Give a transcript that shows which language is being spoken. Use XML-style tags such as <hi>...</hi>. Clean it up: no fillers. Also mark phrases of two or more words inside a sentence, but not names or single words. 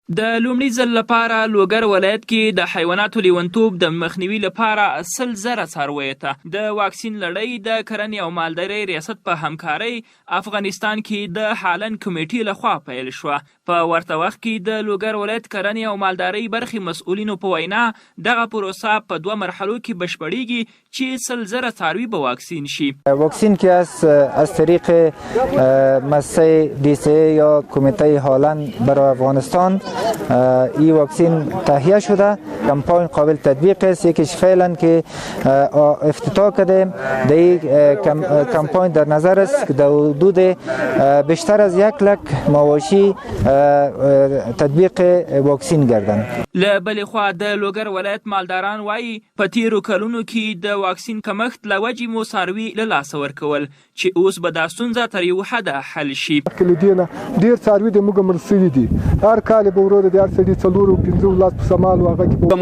<ps>د لومړي ځل لپاره لوګر ولایت کې د حیواناتو لیونتوب د مخنیوي لپاره 100,000 څارویو ته د واکسین لړۍ د کرنې او مالدارۍ ریاست په همکارۍ افغانستان کې د هالند کمیټې لخوا پیل شوه. په ورته وخت کې د لوګر ولایت کرنې او مالدارۍ برخې مسؤلینو په وینا دغه پروسه په 2 مرحلو کې بشپړیږي چې 100,000 څاروي به واکسین شي.</ps> <fa>واکسین که از طریق مؤسسه DCA یا کمیته هالند برای افغانستان این واکسین تهیه شده. کمپاین قابل تطبیق است. یکیش فعلا که افتتاح کردیم در این کمپاین در نظر است که در حدود بیشتر از 100,000 مواشی تطبیق واکسین گردن.</fa> <ps>له بلې خوا د لوګر ولایت مالداران وایي په تیرو کلونو کې د واکسین کمښت له وجې مو څاروي له لاسه ورکول چې اوس به دا ستونزه تر یو حده حل شي. له دې نه ډېر څاروي د موږ مړه سوي دي. هر کال به ورو د هر سړي 4-15 په سامان و هغه کې</ps>